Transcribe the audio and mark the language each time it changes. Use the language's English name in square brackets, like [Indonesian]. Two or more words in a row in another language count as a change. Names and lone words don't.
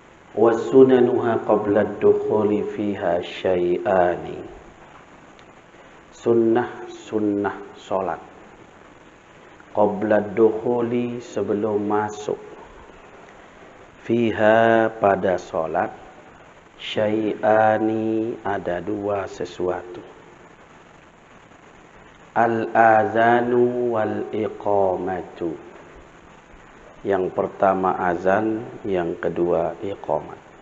[Arabic] وسننها قبل الدخول فيها شيئان. [Malay] Sunnah solat [Arabic] قبل الدخول, [Malay] sebelum masuk, fiha, pada solat, syai'ani, ada dua sesuatu, [Arabic] الأذان والإقامة. [Malay] Yang pertama azan, yang kedua iqamat.